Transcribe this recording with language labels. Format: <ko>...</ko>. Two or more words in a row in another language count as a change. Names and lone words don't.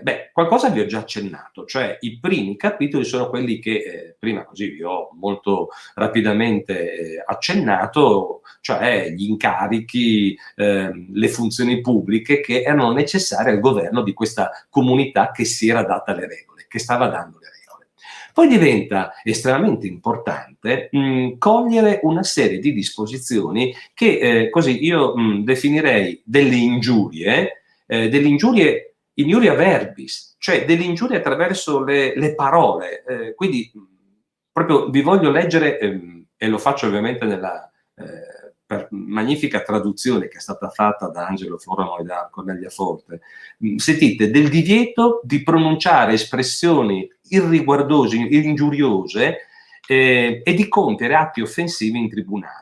<it>Qualcosa vi ho già accennato, cioè i primi capitoli sono quelli che prima così vi ho molto rapidamente accennato, cioè gli incarichi, le funzioni pubbliche che erano necessarie al governo di questa comunità che si era data le regole, che stava dando le regole. Poi diventa estremamente importante cogliere una serie di disposizioni che così io definirei delle ingiurie</it> <la>injuria verbis,</la> <it>cioè delle ingiurie attraverso le parole. Quindi proprio vi voglio leggere, e lo faccio ovviamente nella magnifica traduzione che è stata fatta da Angelo Florano e da Cornelia Forte. Sentite, del divieto di pronunciare espressioni irriguardose, ingiuriose e di compiere atti offensivi in tribunale.</it>